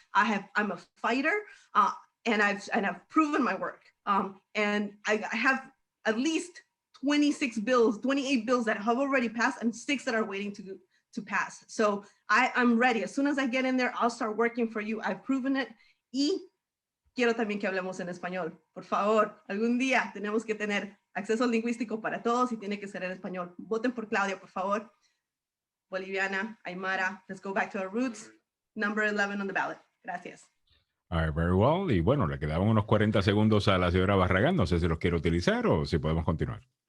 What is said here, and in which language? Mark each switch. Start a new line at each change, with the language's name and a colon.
English: I'm a fighter, and I've proven my work, and I have at least 28 bills that have already passed, and 6 that are waiting to pass. So I'm ready. As soon as I get in there, I'll start working for you. I've proven it.
Spanish: Y quiero también que hablemos en español. Por favor, algún día tenemos que tener acceso lingüístico para todos y tiene que ser en español. Voten por Claudia, por favor.
English: Boliviana, Aymara, let's go back to our roots. Number 11 on the ballot.
Spanish: Gracias.
English: All right, very well.
Spanish: Y bueno, le quedaban unos 40 segundos a la señora Barragán. No sé si los quiere utilizar o si podemos continuar.